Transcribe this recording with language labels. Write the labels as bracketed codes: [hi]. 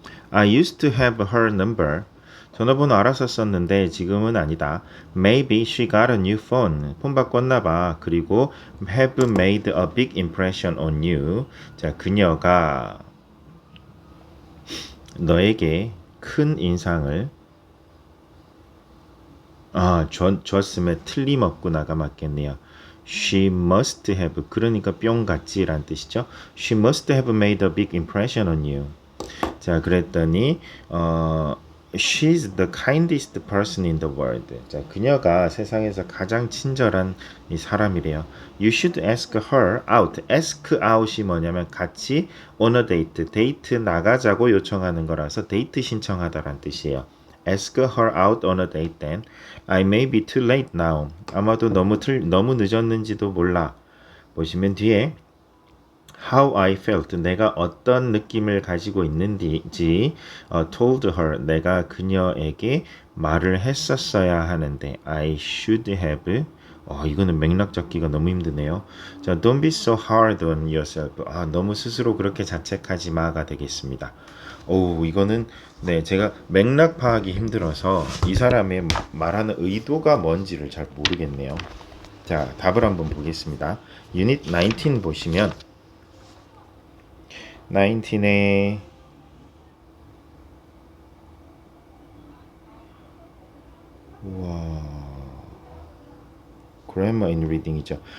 [en] I used to have her number. [ko] 전화번호 알았었었는데 지금은 아니다. [en] Maybe she got a new phone. [ko] 폰 바꿨나 봐. [en] 그리고 have made a big impression on you. [ko] 자, 그녀가 너에게 큰 인상을 줬으면 틀림없구나가 맞겠네요. [en] She must have [ko] 그러니까 뿅 같지란 뜻이죠. [en] She must have made a big impression on you. [ko] 자, 그랬더니 [en] She's the kindest person in the world. [ko] 자, 그녀가 세상에서 가장 친절한 이 사람이래요. [en] You should ask her out. [ko] Ask out이 뭐냐면 같이 [en] on a date, [ko] 데이트 나가자고 요청하는 거라서 데이트 신청하다란 뜻이에요. [en] Ask her out on a date then. I may be too late now. [ko] 아마도 너무 늦었는지도 몰라. 보시면 뒤에 [en] How I felt, [ko] 내가 어떤 느낌을 가지고 있는지 [en] told her, [ko] 내가 그녀에게 말을 했었어야 하는데 [en] I should have [ko] 이거는 맥락 잡기가 너무 힘드네요. [en] 자, don't be so hard on yourself. [ko] 너무 스스로 그렇게 자책하지 마가 되겠습니다. 이거는 네, 제가 맥락 파악이 힘들어서 이 사람의 말하는 의도가 뭔지를 잘 모르겠네요. 자, 답을 한번 보겠습니다. 유닛 19 보시면 19에 grammar in reading이죠.